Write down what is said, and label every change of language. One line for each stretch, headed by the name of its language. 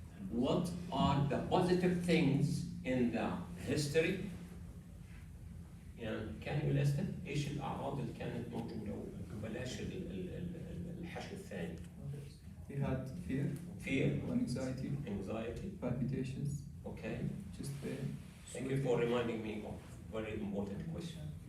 English: What are the positive things in the history?
Arabic: يعني كان يلست ايش الاعراض اللي كانت موجوده وبلاش الحشو الثاني.
English: He had fear, anxiety, palpitations, okay, chest pain. Thank you for reminding me of very important question.